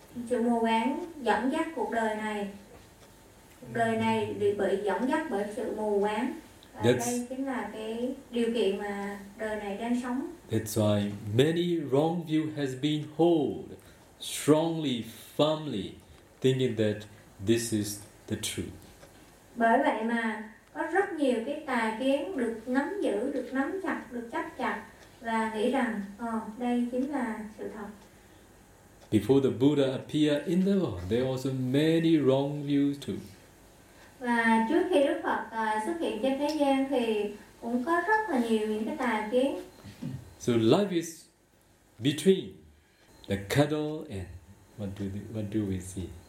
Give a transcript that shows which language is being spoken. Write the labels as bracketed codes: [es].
[vi] Sự mù quáng dẫn dắt cuộc đời này. Cuộc đời này bị dẫn dắt bởi sự mù quáng. Và đây chính là cái điều kiện mà đời này đang sống. [en] That's why many wrong view has been held strongly, firmly, thinking that this is the truth. [vi] Bởi vậy mà có rất nhiều cái tà kiến được nắm giữ, được nắm chặt, được chấp chặt và nghĩ rằng, đây chính là sự thật. [en] Before the Buddha appeared in the world, there were also many wrong views too. [vi] Và trước khi Đức Phật xuất hiện trên thế gian thì cũng có rất là nhiều những cái tà kiến. [en] So life is between the cuddle and what do we see?